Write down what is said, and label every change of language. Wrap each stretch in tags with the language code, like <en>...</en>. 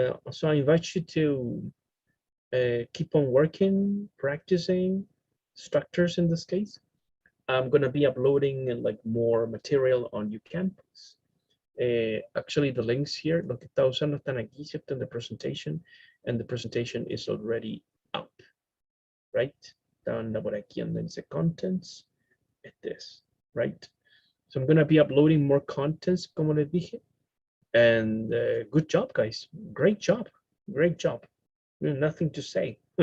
<en>So I invite you to keep on working, practicing structures in this case. I'm gonna be uploading like more material on UCampus.</en> <es>Actually, the links here, lo que está usando están aquí, ¿cierto?</es> <en>In the presentation, and the presentation is already up, right? Anda por aquí, and then dice contents, this, right? So I'm gonna be uploading more contents, como les dije, and good job, guys. Great job, great job. Nothing to say.</en>